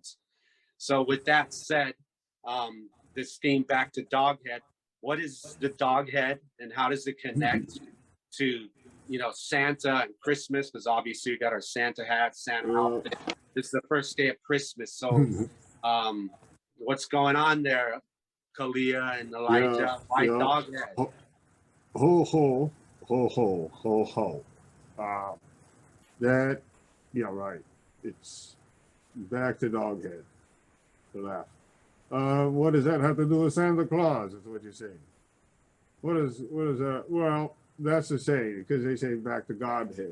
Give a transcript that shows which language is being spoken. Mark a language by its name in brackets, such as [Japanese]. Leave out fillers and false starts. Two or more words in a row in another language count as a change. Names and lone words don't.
[English] So with that said, this theme back to Doghead, what is the Doghead and how does it connect to, you know, Santa and Christmas? Because obviously we got our Santa hat, Santa outfit. This is the first day of Christmas. So what's going on there, Kalia and Elijah? Why Doghead? Ho, ho, ho, ho, ho, ho. That, yeah, right. It's back to Doghead, to laugh. What does that have to do with Santa Claus, is what you're saying? What is that? Well, that's the saying, because they say back to Godhead.